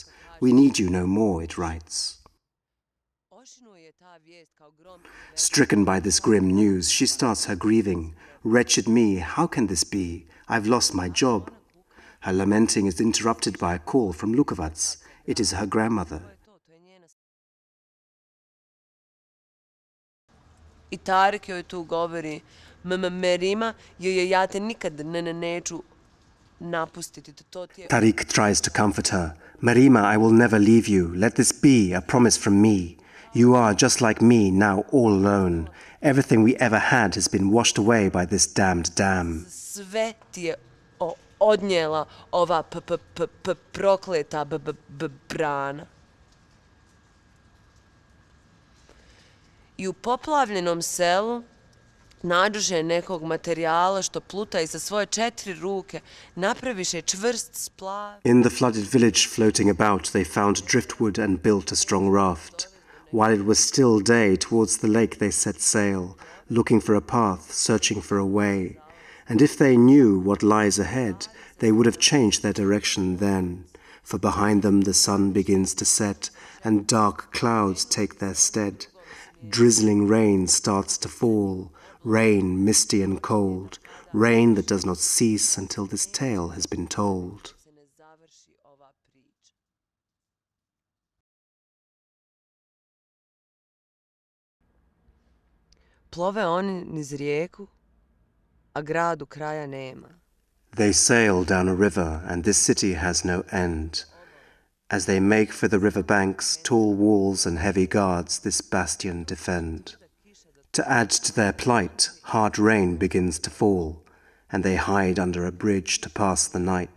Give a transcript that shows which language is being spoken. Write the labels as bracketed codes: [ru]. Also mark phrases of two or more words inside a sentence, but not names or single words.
[en] "We need you no more," it writes. Stricken by this grim news, she starts her grieving. "Wretched me, how can this be? I've lost my job." Her lamenting is interrupted by a call from Lukavac. It is her grandmother. [bs] I Tarik joj tu govori, Merima joj je ja te nikad neću napustiti. [en] Tarik tries to comfort her. "Merima, I will never leave you. Let this be a promise from me. You are just like me, now all alone. Everything we ever had has been washed away by this damned dam." [bs] Sve ti je odnijela ova prokleta brana. I u poplavljenom selu nađoše nekog materijala što pluta i sa svoje 4 ruke napraviše čvrst splav. [en] In the flooded village floating about, they found driftwood and built a strong raft. While it was still day, towards the lake they set sail, looking for a path, searching for a way. And if they knew what lies ahead, they would have changed their direction then. For behind them the sun begins to set, and dark clouds take their stead. Drizzling rain starts to fall, rain misty and cold, rain that does not cease until this tale has been told. [bs] Plove oni niz rijeku, a gradu kraja nema. [en] They sail down a river, and this city has no end. As they make for the river banks, tall walls and heavy guards this bastion defend. To add to their plight, hard rain begins to fall, and they hide under a bridge to pass the night.